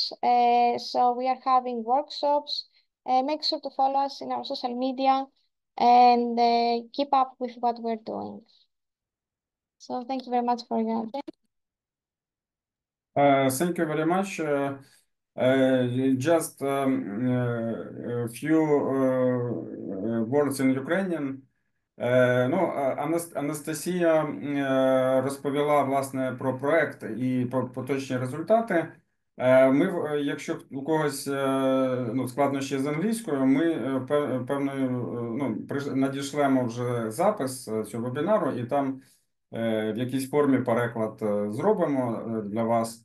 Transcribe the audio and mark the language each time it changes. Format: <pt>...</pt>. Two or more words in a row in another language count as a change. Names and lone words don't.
<en>So we are having workshops. Make sure to follow us in our social media and keep up with what we're doing. So thank you very much for your attention. Thank you very much. Just a few words in Ukrainian.</en> <uk>Анастасія розповіла, власне, про проект і про поточні результати. Ми, якщо у когось складнощі з англійською, ми надішлемо вже запис цього вебінару і там в якійсь формі переклад зробимо для вас.</uk>